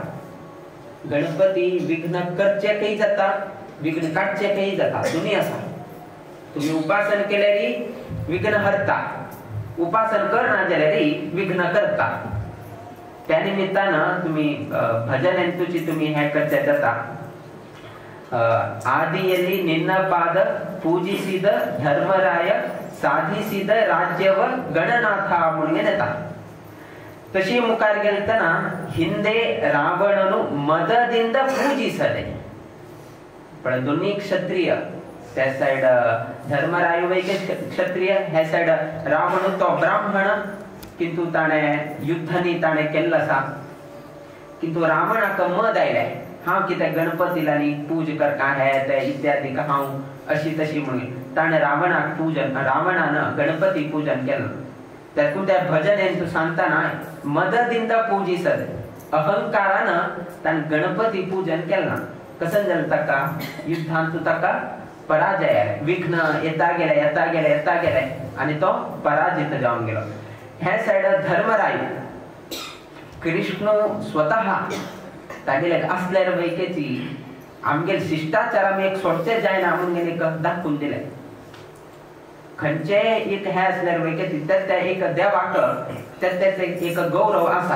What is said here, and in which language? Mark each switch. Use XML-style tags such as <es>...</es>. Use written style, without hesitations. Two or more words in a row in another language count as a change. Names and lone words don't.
<kok>गणपती विघ्न करचे काही जाता, विघ्न काढचे काही जाता. दोन्ही असा. तुम्ही उपासन केल्यारी विघ्न हरता, उपासन करना जाल्यारी विघ्न करता. त्या निमित्तानं तुम्ही भजन तुझी तुम्ही हे करचे जाता.</kok> <kn>आदिಯಲ್ಲಿ ನಿನ್ನ ಪಾದ ಪೂಜಿಸಿದ ಧರ್ಮರಾಯ ಸಾಧಿಸಿದ ರಾಜ್ಯವ ಗಣನಾಥ</kn> <kok>म्हणून तशी मुखार गेलतना</kok> <kn>ಹಿಂದೆ ರಾವಣನು ಮದದಿಂದ ಪೂಜಿಸದೆ.</kn> <kok>पण दोन्ही क्षत्रिय त्या साइड धर्मराय वैके क्षत्रिय ह्या साइड रावण तो ब्राह्मण किंतु ताणे युद्धनी ताणे केल्लसा. किंतु रावणाक मद आयले हांव कितें गणपतीला पूज करता हे ते इत्यादी हांव अशी तशी म्हणून ताणे रावणाक पूजन रावणानं गणपती पूजन केलं. त्यातून त्या भजन तू सांगताना</kok> <kn>ಮದದಿಂದ ಪೂಜಿಸದೆ</kn> <kok>अहंकारानं ताण गणपती पूजन केलं. कसं झालं ताका युद्धांत ताका पराजय आले. विघ्न येता गेले आणि तो पराजित जाऊन गेलो. ह्या साइड धर्मराय कृष्ण स्वतः तागेले असल्यार वैकेची आमगेल शिष्टाचार आमी एक सोडचे जायना म्हणून एक दाखवून दिले. खंयचे एक हे असल्यार वैकेची त्या एक देवाक त्यात एक गौरव आसा.</kok>